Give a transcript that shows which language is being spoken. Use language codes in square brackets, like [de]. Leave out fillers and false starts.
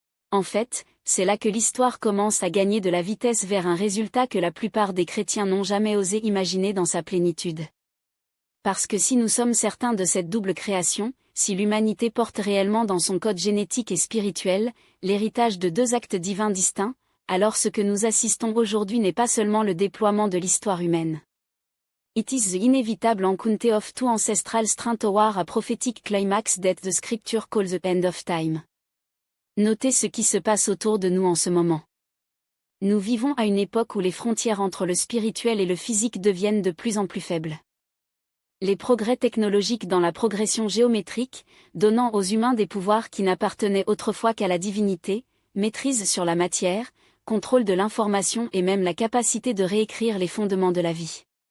[fr] En fait, c'est là que l'histoire commence à gagner de la vitesse vers un résultat que la plupart des chrétiens n'ont jamais osé imaginer dans sa plénitude. Parce que si nous sommes certains de cette double création, si l'humanité porte réellement dans son code génétique et spirituel, l'héritage de deux actes divins distincts, alors ce que nous assistons aujourd'hui n'est pas seulement le déploiement de l'histoire humaine. [en] It is the inevitable encounter of two ancestral strands toward a prophetic climax that the scripture calls the end of time. [fr] Notez ce qui se passe autour de nous en ce moment. Nous vivons à une époque où les frontières entre le spirituel et le physique deviennent de plus en plus faibles. Les progrès technologiques dans la progression géométrique, donnant aux humains des pouvoirs qui n'appartenaient autrefois qu'à la divinité, maîtrise sur la matière, contrôle de l'information et même la capacité de réécrire les fondements de la vie.